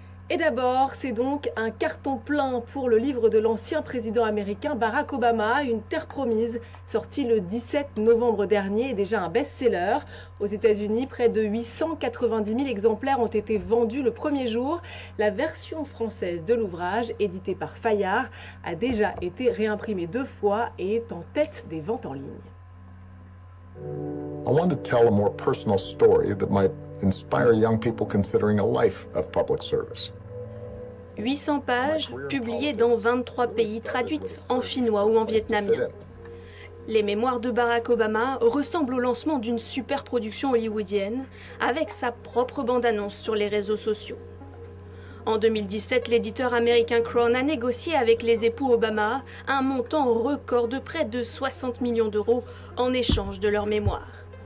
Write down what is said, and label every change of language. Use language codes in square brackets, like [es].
[fr] Et d'abord, c'est donc un carton plein pour le livre de l'ancien président américain Barack Obama, Une terre promise, sorti le 17 novembre dernier, et déjà un best-seller. Aux États-Unis, près de 890 000 exemplaires ont été vendus le premier jour. La version française de l'ouvrage, édité par Fayard, a déjà été réimprimée 2 fois et est en tête des ventes en ligne. [en] I want to tell a more personal story that might inspire young people considering a life of public service. [fr] 800 pages, publiées dans 23 pays, traduites en finnois ou en vietnamien. Les mémoires de Barack Obama ressemblent au lancement d'une super production hollywoodienne, avec sa propre bande-annonce sur les réseaux sociaux. En 2017, l'éditeur américain Crown a négocié avec les époux Obama un montant record de près de 60 millions d'euros en échange de leurs mémoires.